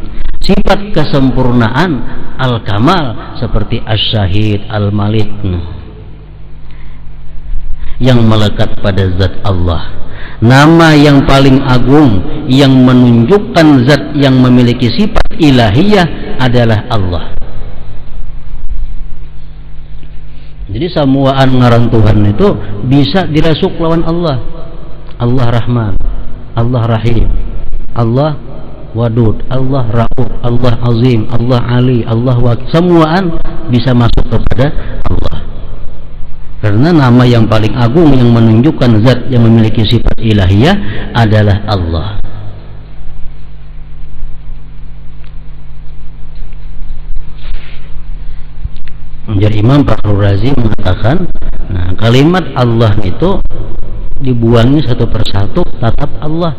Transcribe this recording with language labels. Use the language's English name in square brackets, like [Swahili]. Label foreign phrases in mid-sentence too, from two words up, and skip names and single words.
[Indonesian] Sifat kesempurnaan al-kamal, seperti as-syahid, al-malik, yang melekat pada zat Allah. Nama yang paling agung yang menunjukkan zat yang memiliki sifat ilahiyah adalah Allah. [Banjar] Jadi samuaan ngaran Tuhan itu bisa dirasuk lawan Allah. [Indonesian] Allah Rahman, Allah Rahim, Allah Wadud, Allah Rauf, Allah Azim, Allah Ali, Allah Wakil. Samuaan bisa masuk kepada Allah. Karena nama yang paling agung yang menunjukkan zat yang memiliki sifat ilahiyah adalah Allah. Jadi Imam Fakhrul Razi mengatakan, nah, kalimat Allah itu dibuangi satu persatu tetap Allah.